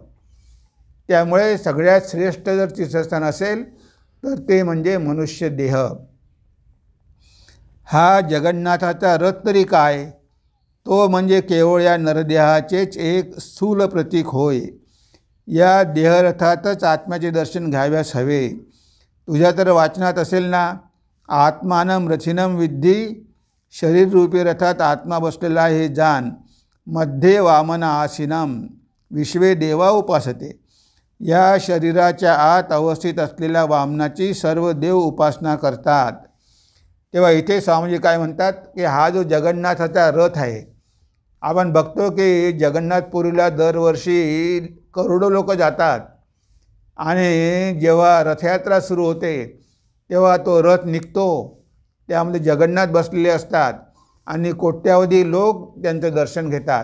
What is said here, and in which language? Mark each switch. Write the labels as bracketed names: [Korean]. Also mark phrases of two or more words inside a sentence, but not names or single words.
[Marathi] त्यामुळे सगळ्यात श्रेष्ठ जर तीर्थस्थान असेल तर ते म्हणजे मनुष्य देह. हा जगन्नाथाचा रथ तरी काय, तो म्हणजे केवळ या नरदेहाचेच एक स्थूल प्रतीक होय. या देहरथातच आत्म्याचे दर्शन घ्याव्यास हवे. तुझ्या तर वाचनात असेल ना, [Sanskrit] आत्मानं रथिनं विद्धी, [Marathi] शरीररूपी रथात आत्मा बसलेला हे जान, [Sanskrit] मध्ये वामन आसीनम विश्वे देवा उपासते. [Marathi] या शरीराच्या आत अवस्थित असलेल्या वामनाची सर्व देव उपासना करतात. तेव्हा इथे स्वामीजी काय म्हणतात की हा जो जगन्नाथाचा रथ आहे, आपण बघतो की जगन्नाथपुरीला दरवर्षी करोडो लोक जातात आणि जेव्हा रथयात्रा सुरू होते तेव्हा तो रथ निघतो, त्यामध्ये जगन्नाथ बसलेले असतात आणि कोट्यावधी लोक त्यांचं दर्शन घेतात.